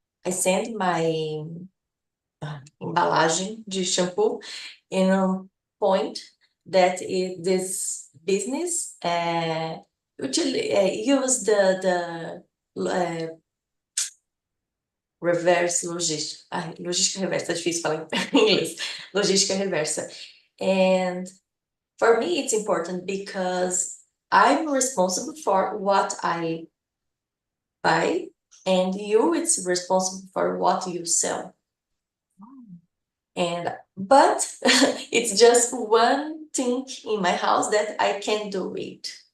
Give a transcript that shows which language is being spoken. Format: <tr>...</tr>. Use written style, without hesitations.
<en>sent my</en> <pt>embalagem de shampoo</pt> <en>in a point that this business use the reverse logística.</en> <pt>Logística reversa, é difícil falar em inglês. Logística reversa.</pt> <en>And for me, it's important because I'm responsible for what I buy, and it's responsible for what you sell. But it's just one thing in my house that I can do it.</en>